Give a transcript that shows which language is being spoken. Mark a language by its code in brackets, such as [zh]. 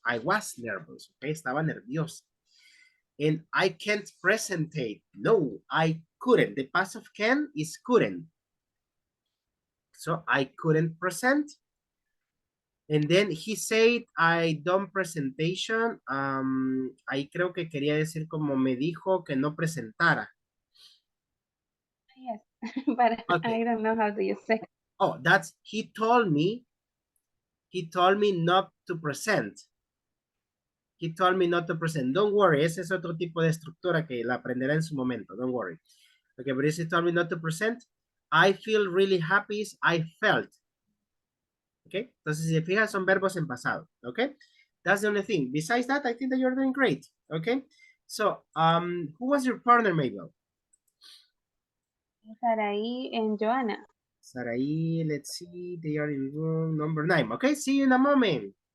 [en] I was nervous. Okay. [es] Estaba nerviosa. [en] And I can't presentate. No, I couldn't. The past of can is couldn't. So I couldn't present. And then he said, I done presentation. [es] Ahí creo que quería decir como me dijo que no presentara. [en] Yes, but Okay. I don't know how do you say. Oh, that's, he told me not to present. He told me not to present. Don't worry, [es] ese es otro tipo de estructura que la aprenderá en su momento. [en] Don't worry. Okay, but he told me not to present. I feel really happy. I felt. [es] Okay, entonces si se fijan son verbos en pasado. [en] Okay, that's the only thing. Besides that, I think that you're doing great. Okay, so who was your partner, Mabel? Saraí and Joanna. Sarai, let's see, they are in room number 9. Okay, see you in a moment.